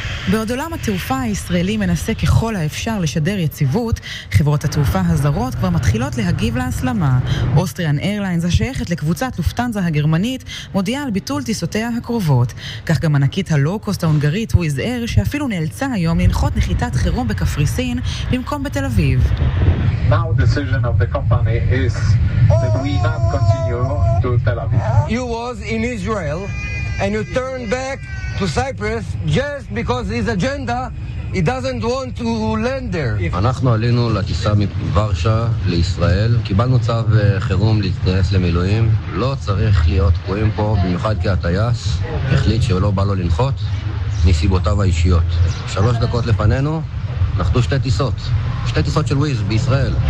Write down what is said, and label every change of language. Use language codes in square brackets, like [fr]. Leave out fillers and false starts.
[he] בעוד עולם התעופה הישראלי מנסה ככל האפשר לשדר יציבות, חברות התעופה הזרות כבר מתחילות להגיב להסלמה. אוסטריאן איירליינס, השייכת לקבוצת לופטנזה הגרמנית, מודיעה על ביטול טיסותיה הקרובות. כך גם ענקית הלוקוסט ההונגרית וויז אייר, שאפילו נאלצה היום לנחות נחיתת חירום בקפריסין במקום בתל אביב. [en] Now the decision of the company is that we not continue to Tel Aviv. You was in Israel and you turned back to Cyprus just because his agenda, he doesn't want to land there. [he] אנחנו עלינו לטיסה מוורשה לישראל, קיבלנו צו חירום להתכנס למילואים, לא צריך להיות תקועים פה, במיוחד כי הטייס החליט שלא בא לו לנחות מסיבותיו האישיות. 3 דקות לפנינו נחתו שתי טיסות של וויז בישראל.